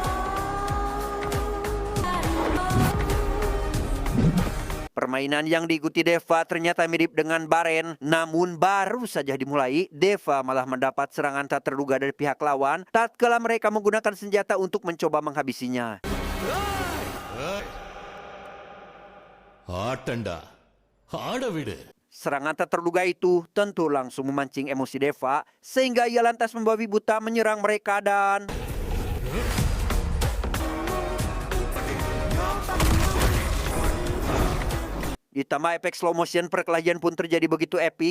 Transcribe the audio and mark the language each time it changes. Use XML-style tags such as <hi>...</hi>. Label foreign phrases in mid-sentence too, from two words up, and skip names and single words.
<id>Permainan yang diikuti Deva ternyata mirip dengan baren, namun baru saja dimulai, Deva malah mendapat serangan tak terduga dari pihak lawan tatkala mereka menggunakan senjata untuk mencoba menghabisinya.</id> <ta>ஆட்டண்டா ஆட விடு.</ta> <id>Serangan tak terduga itu tentu langsung memancing emosi Deva, sehingga ia lantas membabi buta menyerang mereka dan ditambah efek</id> <en>slow motion,</en> <id>perkelahian pun terjadi begitu epik.</id>